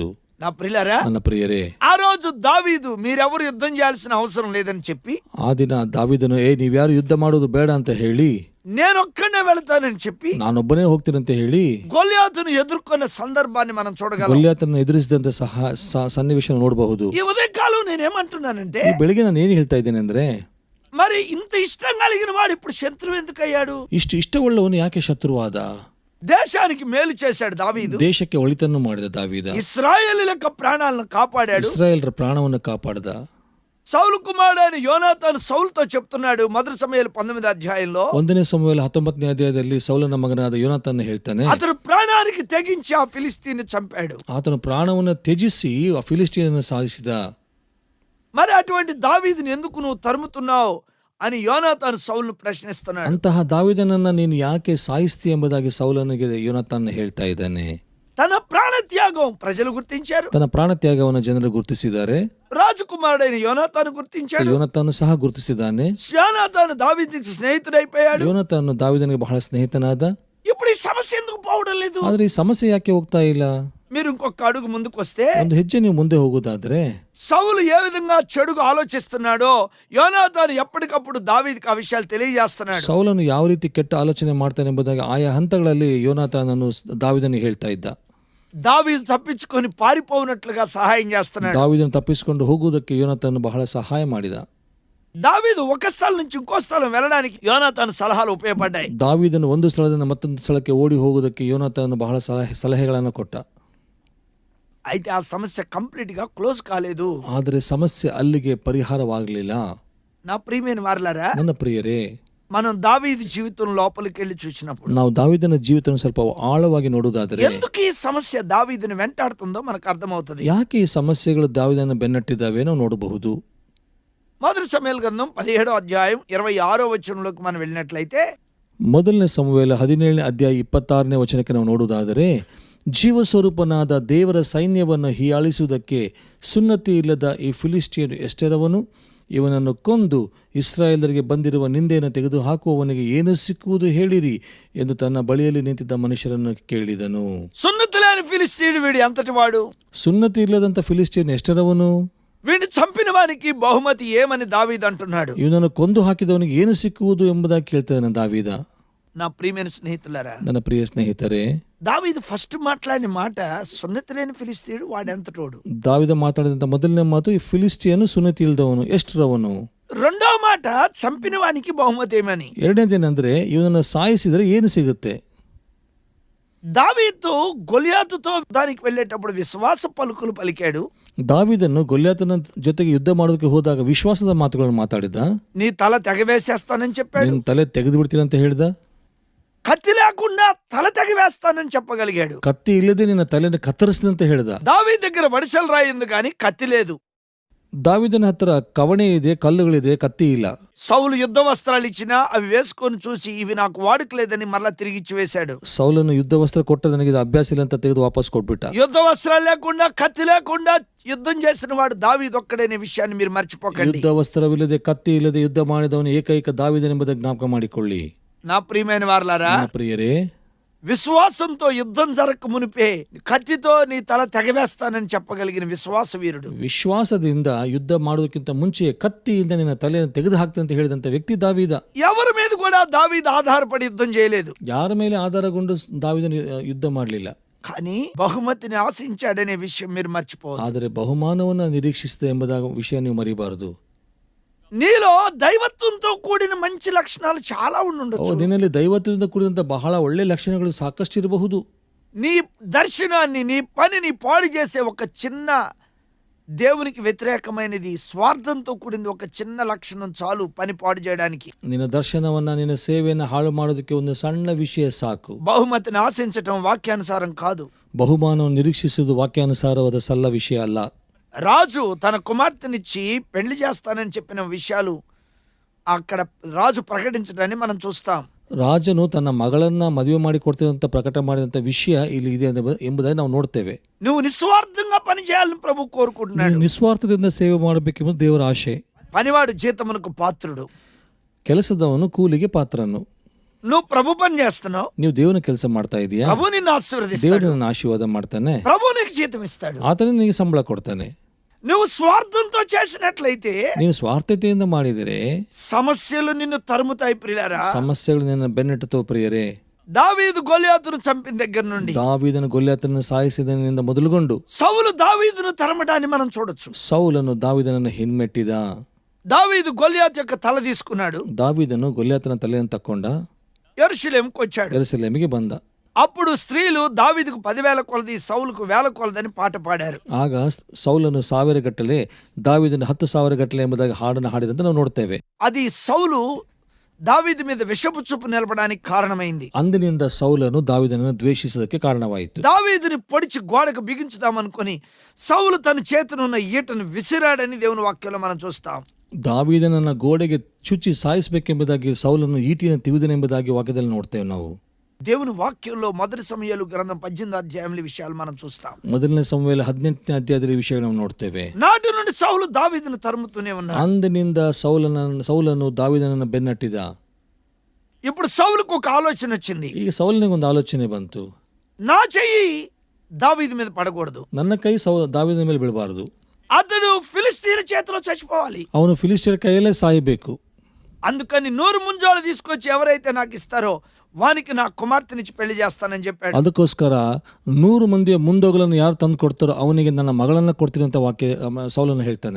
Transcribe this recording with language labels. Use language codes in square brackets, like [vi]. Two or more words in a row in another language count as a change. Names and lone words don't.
[te] నా ప్రియులారా, [kn] ನನ್ನ ಪ್ರಿಯರೇ, [te] ఆ రోజు దావీదు మీరెవరు యుద్ధం చేయాల్సిన అవసరం లేదని చెప్పి, [kn] ಆ ದಿನ ದಾವೀದನು ನೀವ್ಯಾರು ಯುದ್ಧ ಮಾಡೋದು ಬೇಡ ಅಂತ ಹೇಳಿ, [te] నేనొక్కనే వెళతానని చెప్పి [kn] ನಾನೊಬ್ಬನೇ ಹೋಗ್ತೀನಂತ ಹೇಳಿ [te] గొలియాతును ఎదుర్కొన్న సందర్భాన్ని మనం చూడగలం. [kn] ಗೊಲ್ಯಾತನ ಎದುರಿಸಿದಂತ ಸನ್ನಿವೇಶ ನೋಡಬಹುದು. [te] ఈ ఉదయకాలం నేనేమంటున్నానంటే, [kn] ಈ ಬೆಳಿಗ್ಗೆ ನಾನು ಏನು ಹೇಳ್ತಾ ಇದ್ದೇನೆ ಅಂದ್ರೆ, [te] మరి ఇంత ఇష్టం కలిగిన వాడు ఇప్పుడు శత్రువు ఎందుకు అయ్యాడు? [kn] ಇಷ್ಟು ಇಷ್ಟವುಳ್ಳವನು ಯಾಕೆ ಶತ್ರುವಾದ? [te] దేశానికి మేలు చేశాడు దావీదు. [kn] ದೇಶಕ್ಕೆ ಒಳಿತನ್ನು ಮಾಡಿದ ದಾವೀದ. [te] ఇశ్రాయేలీయుల యొక్క ప్రాణాలను కాపాడాడు. [kn] ಇಸ್ರಾಯೇಲರ ಪ್ರಾಣವನ್ನು ಕಾಪಾಡಿದ. [te] సౌలు కుమారుడైన యోనాతాను సౌలుతో చెప్తున్నాడు. మొదటి సమూయేలు 19వ అధ్యాయంలో [kn] 1ನೇ ಸಮುವೇಲ 19ನೇ ಅಧ್ಯಾಯದಲ್ಲಿ ಸೌಲನ ಮಗನಾದ ಯೋನಾತನ್ ಹೇಳ್ತಾನೆ, [te] అతను ప్రాణానికి తెగించి ఆ ఫిలిస్తీన్ని చంపాడు. [kn] ಆತನು ಪ್ರಾಣವನ್ನು ತ್ಯಜಿಸಿ ಆ ಫಿಲಿಸ್ಟಿಯನನ್ನು ಸಾಧಿಸಿದ. [te] మరి అటువంటి దావీదుని ఎందుకు నువ్వు తరుముతున్నావు అని యోనాతాను సౌలును ప్రశ్నిస్తున్నాడు. [kn] ಅಂತಹ ದಾವೀದನನ್ನ ನೀನು ಯಾಕೆ ಸಾಯಿಸ್ತಿ ಎಂಬುದಾಗಿ ಸೌಲನಿಗೆ ಯೋನಾತಾನ್ ಹೇಳ್ತಾ ಇದ್ದಾನೆ. [te] తన ప్రాణత్యాగం ప్రజలు గుర్తించారు. [kn] ತನ್ನ ಪ್ರಾಣ ತ್ಯಾಗವನ್ನು ಜನರು ಗುರುತಿಸಿದ್ದಾರೆ. [te] రాజకుమారుడైన యోనాతాను గుర్తించాడు. [kn] ಯೋನಾತಾನು ಸಹ ಗುರುತಿಸಿದ್ದಾನೆ. [te] యోనాతాను దావీదుకి స్నేహితుడైపోయాడు. [kn] ಯೋನಾತಾನು ದಾವೀದನಿಗೆ ಬಹಳ ಸ್ನೇಹಿತನಾದ. [te] ఇప్పుడు ఈ సమస్య ఎందుకు పోవడం లేదు? [kn] ಆದ್ರೆ ಈ ಸಮಸ್ಯೆ ಯಾಕೆ ಹೋಗ್ತಾ ಇಲ್ಲ? [te] మీరు ఇంకొక అడుగు ముందుకు వస్తే, [kn] ಒಂದು ಹೆಜ್ಜೆ ನೀವು ಮುಂದೆ ಹೋಗುವುದಾದ್ರೆ, [te] సౌలు ఏ విధంగా చెడుగా ఆలోచిస్తున్నాడో యోనాతాను ఎప్పటికప్పుడు దావీదుకి ఆ విషయాలు తెలియజేస్తున్నాడు. [kn] ಸೌಲನು ಯಾವ ರೀತಿ ಕೆಟ್ಟ ಆಲೋಚನೆ ಮಾಡ್ತಾನೆ ಎಂಬುದಾಗಿ ಆಯಾ ಹಂತಗಳಲ್ಲಿ ಯೋನಾತಾನನು ದಾವೀದನಿಗೆ ಹೇಳ್ತಾ ಇದ್ದ. [te] దావీదు తప్పించుకొని పారిపోనట్లుగా సహాయం చేస్తున్నాడు. [kn] ದಾವೀದನು ತಪ್ಪಿಸಿಕೊಂಡು ಹೋಗುವುದಕ್ಕೆ ಯೋನಾತಾನು ಬಹಳ ಸಹಾಯ ಮಾಡಿದ. [te] దావీదు ఒక స్థలం నుంచి ఇంకో స్థలం వెళ్ళడానికి యోనాతాను సలహాలు ఉపయోగపడ్డాయి. [kn] ದಾವೀದನು ಒಂದು ಸ್ಥಳದಿಂದ ಮತ್ತೊಂದು ಸ್ಥಳಕ್ಕೆ ಓಡಿ ಹೋಗುವುದಕ್ಕೆ ಯೋನಾತಾನು ಬಹಳ ಸಲಹೆಗಳನ್ನು ಕೊಟ್ಟ. [te] అయితే ఆ సమస్య కంప్లీట్ గా క్లోజ్ కాలేదు. [kn] ಆದರೆ ಸಮಸ್ಯೆ ಅಲ್ಲಿಗೆ ಪರಿಹಾರವಾಗಲಿಲ್ಲ. [te] నా ప్రియమైన వారలారా, [kn] ನನ್ನ ಪ್ರಿಯರೇ, [te] మనం దావీదు జీవితం లోపలికి వెళ్ళి చూసినప్పుడు [kn] ನಾವು ದಾವೀದನ ಜೀವಿತ ಸ್ವಲ್ಪ ಆಳವಾಗಿ ನೋಡುವುದಾದರೆ, [te] ఎందుకు ఈ సమస్య దావీదుని వెంటాడుతుందో మనకు అర్థమవుతుంది. [kn] ಯಾಕೆ ಈ ಸಮಸ್ಯೆಗಳು ದಾವೀದನ ಬೆನ್ನಟ್ಟಿದ್ದಾವೆ ನಾವು ನೋಡಬಹುದು. [te] మొదటి సమూయేలు గ్రంథం 17వ అధ్యాయం 26వ వచనంలోకి మనం వెళ్ళినట్లయితే, [kn] 1ನೇ ಸಮುವೇಲ 17ನೇ ಅಧ್ಯಾಯ 26ನೇ ವಚನಕ್ಕೆ ನಾವು ನೋಡುವುದಾದರೆ, ಜೀವಸ್ವರೂಪನಾದ ದೇವರ ಸೈನ್ಯವನ್ನು ಹೀಯಾಳಿಸುವುದಕ್ಕೆ ಸುನ್ನತಿ ಇಲ್ಲದ ಈ ಫಿಲಿಸ್ಟಿಯನ್ ಎಷ್ಟೆರವನು ಇವನನ್ನು ಕೊಂದು ಇಸ್ರಾಯೇಲರಿಗೆ ಬಂದಿರುವ ನಿಂದೆಯನ್ನು ತೆಗೆದು ಹಾಕುವವನಿಗೆ ಏನು ಸಿಕ್ಕುವುದು ಹೇಳಿರಿ ಎಂದು ತನ್ನ ಬಳಿಯಲ್ಲಿ ನಿಂತಿದ್ದ ಮನುಷ್ಯರನ್ನು ಕೇಳಿದನು. [te] సున్నతి లేని ఫిలిస్తీయుడు వీడు ఎంతటి వాడు? [kn] ಸುನ್ನತಿ ಇಲ್ಲದಂತ ಫಿಲಿಸ್ಟಿಯನ್ ಎಷ್ಟೆರವನು? [te] వీడిని చంపిన వానికి బహుమతి ఏమని దావీదు అంటున్నాడు. [kn] ಇವನನ್ನು ಕೊಂದು ಹಾಕಿದವನಿಗೆ ಏನು ಸಿಕ್ಕುವುದು ಎಂಬುದಾಗಿ ಕೇಳ್ತಾನೆ ದಾವೀದ. [te] నా ప్రియమైన స్నేహితులారా, [kn] ನನ್ನ ಪ್ರಿಯ ಸ್ನೇಹಿತರೆ, [te] దావీదు ఫస్ట్ మాట్లాడిన మాట సున్నతి లేని ఫిలిస్తీయుడు వాడెంతటోడు. [kn] ದಾವೀದ ಮಾತಾಡಿದಂತ ಮೊದಲನೇ ಮಾತು, ಈ ಫಿಲಿಸ್ಟಿಯನು ಸುನ್ನತಿ ಇಲ್ದವನು, ಎಷ್ಟರವನು. [te] రెండో మాట చంపిన వానికి బహుమతి ఏమని. [kn] ಎರಡನೇದೇನೆಂದ್ರೆ ಇವನನ್ನು ಸಾಯಿಸಿದರೆ ಏನು ಸಿಗುತ್ತೆ. [te] దావీదు గొలియాతుతో దానికి వెళ్ళేటప్పుడు విశ్వాస పలుకులు పలికాడు. [kn] ದಾವೀದನು ಗೊಲ್ಯಾತನ ಜೊತೆಗೆ ಯುದ್ಧ ಮಾಡೋದಕ್ಕೆ ಹೋದಾಗ ವಿಶ್ವಾಸದ ಮಾತುಗಳನ್ನು ಮಾತಾಡಿದ. [te] నీ తల తెగవేసేస్తానని చెప్పాడు. [kn] ನಿನ್ನ ತಲೆ ತೆಗೆದು ಬಿಡ್ತೀನಿ ಅಂತ ಹೇಳಿದ. [te] కత్తి లేకుండా తల తెగవేస్తానని చెప్పగలిగాడు. [kn] ಕತ್ತಿ ಇಲ್ಲದೆ ನಿನ್ನ ತಲೆಯನ್ನು ಕತ್ತರಿಸಿದ ಅಂತ ಹೇಳಿದ. [te] దావీదు దగ్గర వడిసెలు రాయింది కానీ కత్తి లేదు. [kn] ದಾವೀದನ ಹತ್ರ ಕವಣೆ ಇದೆ, ಕಲ್ಲುಗಳಿದೆ, ಕತ್ತಿ ಇಲ್ಲ. [te] సౌలు యుద్ధ వస్త్రాలు ఇచ్చినా అవి వేసుకొని చూసి ఇవి నాకు వాడుకలేదని మరలా తిరిగి ఇచ్చి వేశాడు. [kn] ಸೌಲನು ಯುದ್ಧ ವಸ್ತ್ರ ಕೊಟ್ಟ, ನನಗೆ ಇದು ಅಭ್ಯಾಸ ಇಲ್ಲ ಅಂತ ತೆಗೆದು ವಾಪಸ್ ಕೊಟ್ಬಿಟ್ಟ. [te] యుద్ధ వస్త్రాలు లేకుండా కత్తి లేకుండా యుద్ధం చేసిన వాడు దావీదు ఒక్కడనే విషయాన్ని మీరు మర్చిపోకండి. [kn] ಯುದ್ಧ ವಸ್ತ್ರವಿಲ್ಲದೆ, ಕತ್ತಿ ಇಲ್ಲದೆ ಯುದ್ಧ ಮಾಡಿದವನು ಏಕೈಕ ದಾವೀದನೆಂಬುದಾಗಿ ಜ್ಞಾಪಕ ಮಾಡಿಕೊಳ್ಳಿ. [te] నా ప్రియమైన వారలారా, [kn] ಪ್ರಿಯರೇ, [te] విశ్వాసంతో యుద్ధం జరగక మునిపే కత్తితో నీ తల తెగవేస్తానని చెప్పగలిగిన విశ్వాస వీరుడు. [kn] ವಿಶ್ವಾಸದಿಂದ ಯುದ್ಧ ಮಾಡೋದಕ್ಕಿಂತ ಮುಂಚೆ ಕತ್ತಿಯಿಂದ ನಿನ್ನ ತಲೆಯನ್ನು ತೆಗೆದು ಹಾಕ್ತಂತ ಅಂತ ಹೇಳಿದಂತ ವ್ಯಕ್ತಿ ದಾವೀದ. [te] ఎవరి మీద కూడా దావీదు ఆధారపడి యుద్ధం చేయలేదు. [kn] ಯಾರ ಮೇಲೆ ಆಧಾರಗೊಂಡು ದಾವೀದನು ಯುದ್ಧ ಮಾಡಲಿಲ್ಲ. [te] కానీ బహుమతిని ఆశించాడనే విషయం మీరు మర్చిపోవద్దు. [kn] ಆದರೆ ಬಹುಮಾನವನ್ನು ನಿರೀಕ್ಷಿಸಿದ ಎಂಬುದಾದ ವಿಷಯ ನೀವು ಮರಿಬಾರದು. [te] నీలో దైవత్వంతో కూడిన మంచి లక్షణాలు చాలా ఉండొచ్చు. [kn] ನಿನ್ನಲ್ಲಿ ದೈವತ್ವದಿಂದ ಕೂಡಿದಂತ ಬಹಳ ಒಳ್ಳೆ ಲಕ್ಷಣಗಳು ಸಾಕಷ್ಟು ಇರಬಹುದು. [te] నీ దర్శనాన్ని, నీ పనిని పాడు చేసే ఒక చిన్న దేవునికి వ్యతిరేకమైనది, స్వార్థంతో కూడింది ఒక చిన్న లక్షణం చాలు పని పాడు చేయడానికి. [kn] ನಿನ್ನ ದರ್ಶನವನ್ನ, ನಿನ್ನ ಸೇವೆಯನ್ನು ಹಾಳು ಮಾಡೋದಕ್ಕೆ ಒಂದು ಸಣ್ಣ ವಿಷಯ ಸಾಕು. [te] బహుమతిని ఆశించటం వాక్యానుసారం కాదు. [kn] ಬಹುಮಾನವನ್ನು ನಿರೀಕ್ಷಿಸುವುದು ವಾಕ್ಯಾನುಸಾರವಾದ ಸಲ್ಲ ವಿಷಯ ಅಲ್ಲ. [te] రాజు తన కుమార్తెనిచ్చి పెళ్లి చేస్తానని చెప్పిన విషయాలు అక్కడ రాజు ప్రకటించడాన్ని మనం చూస్తాం. [kn] ರಾಜನು ತನ್ನ ಮಗಳನ್ನ ಮದುವೆ ಮಾಡಿ ಕೊಡ್ತೇವಂತ ಪ್ರಕಟ ಮಾಡಿದಂತ ವಿಷಯ ಇಲ್ಲಿ ಇದೆ ಎಂಬುದಾಗಿ ನಾವು ನೋಡ್ತೇವೆ. [te] నువ్వు నిస్వార్థంగా పని చేయాలని ప్రభు కోరుకుంటున్నాడు. [kn] ನಿಸ್ವಾರ್ಥದಿಂದ ಸೇವೆ ಮಾಡಬೇಕೆಂಬುದು ದೇವರ ಆಶೆ. [te] పనివాడు జీతమునకు పాత్రుడు. [kn] ಕೆಲಸದವನು ಕೂಲಿಗೆ ಪಾತ್ರನು. [te] నువ్వు ప్రభు పని చేస్తున్నావు, [kn] ನೀವು ದೇವನ ಕೆಲಸ ಮಾಡ್ತಾ ಇದೀಯಾ, [te] ప్రభు నిన్ను ఆశీర్వదిస్తాడు, [kn] ದೇವರು ನನ್ನ ಆಶೀರ್ವಾದ ಮಾಡ್ತಾನೆ, [te] ప్రభు నీకు జీతం ఇస్తాడు. [kn] ಆತನೇ ನಿನಗೆ ಸಂಬಳ ಕೊಡ್ತಾನೆ. [te] నువ్వు స్వార్థంతో చేసినట్లయితే [kn] ನೀನು ಸ್ವಾರ್ಥತೆಯಿಂದ ಮಾಡಿದರೆ [te] సమస్యలు నిన్ను తరుముతాయి. ప్రియులారా, [kn] ಸಮಸ್ಯೆಗಳು ನಿನ್ನ ಬೆನ್ನಟ್ಟುತ್ತೋ ಪ್ರಿಯರೇ. [te] దావీదు గొలియాతును చంపిన దగ్గర నుండి, [kn] ದಾವೀದನು ಗೊಲ್ಯಾತನನ್ನು ಸಾಯಿಸಿದನಿಂದ ಮೊದಲುಗೊಂಡು [te] సౌలు దావీదును తరమడాన్ని మనం చూడొచ్చు. [kn] ಸೌಲನು ದಾವೀದನನ್ನು ಹಿಮ್ಮೆಟ್ಟಿದ. [te] దావీదు గొలియాతు యొక్క తల తీసుకున్నాడు. [kn] ದಾವೀದನು ಗೊಲ್ಯಾತನ ತಲೆಯನ್ನು ತಕ್ಕೊಂಡ [te] యెరూషలేముకు వచ్చాడు. [kn] ಯೆರೂಸಲೇಮಿಗೆ ಬಂದ. [te] అప్పుడు స్త్రీలు దావీదుకు 10,000 కొలది, సౌలుకు 1,000 కొలదని పాట పాడారు. [kn] ಆಗ ಸೌಲನು 1000 ಗಟ್ಟಲೆ, ದಾವೀದನು 10,000 ಗಟ್ಟಲೆ ಎಂಬುದಾಗಿ ಹಾಡನ್ನು ಹಾಡಿದಂತೆ ನಾವು ನೋಡ್ತೇವೆ. [te] అది సౌలు దావీదు మీద విషపు చూపు నిలపడానికి కారణమైంది. [kn] ಅಂದಿನಿಂದ ಸೌಲನು ದಾವೀದನನ್ನು ದ್ವೇಷಿಸೋದಕ್ಕೆ ಕಾರಣವಾಯಿತು. [te] దావీదుని పొడిచి గోడకు బిగించుదామనుకొని సౌలు తన చేతినున్న ఈటను విసిరాడని దేవుని వాక్యంలో మనం చూస్తాం. [kn] ದಾವೀದನನ್ನ ಗೋಡೆಗೆ ಚುಚ್ಚಿ ಸಾಯಿಸಬೇಕೆಂಬುದಾಗಿ ಸೌಲನು ಈಟಿಯನ್ನು ತಿವಿದನೆಂಬುದಾಗಿ ವಾಕ್ಯದಲ್ಲಿ ನೋಡ್ತೇವೆ ನಾವು. [te] దేవుని వాక్యంలో మొదటి సమూయేలు గ్రంథం 18వ అధ్యాయంలో విషయాలు మనం చూస్తాం. [kn] ಮೊದಲನೇ ಸಮುವೇಲ 18ನೇ ಅಧ್ಯಾಯದಲ್ಲಿ ವಿಷಯ ನಾವು ನೋಡ್ತೇವೆ. [te] నాటి నుండి సౌలు దావీదును తరుముతూనే ఉన్నాడు. [kn] ಅಂದಿನಿಂದ ಸೌಲನು ದಾವೀದನನ್ನು ಬೆನ್ನಟ್ಟಿದ. [te] ఇప్పుడు సౌలుకు ఒక ఆలోచన వచ్చింది. [kn] ಈಗ ಸೌಲನಿಗೆ ಒಂದು ಆಲೋಚನೆ ಬಂತು. [te] నా చెయ్యి దావీదు మీద పడకూడదు, [kn] ನನ್ನ ಕೈ ದಾವೀದನ ಮೇಲೆ ಬೀಳಬಾರದು. [te] అతడు ఫిలిస్తీయుల చేతిలో చచ్చిపోవాలి. [kn] ಅವನು ಫಿಲಿಸ್ಟಿಯರ ಕೈಯಲ್ಲೇ ಸಾಯಬೇಕು. [te] అందుకని 100 ముంజోలు తీసుకొచ్చి ఎవరైతే నాకు ఇస్తారో వానికి నా కుమార్తెనిచ్చి పెళ్లి చేస్తానని చెప్పాడు. [kn] ಅದಕ್ಕೋಸ್ಕರ 100 ಮಂದಿಯ ಮುಂದೋಗಲನ್ನು ಯಾರು ತಂದು ಕೊಡ್ತಾರೋ ಅವನಿಗೆ ನನ್ನ ಮಗಳನ್ನ ಕೊಡ್ತೀನಿ ಅಂತ ವಾಕ್ಯ ಸೌಲನು ಹೇಳ್ತಾನೆ.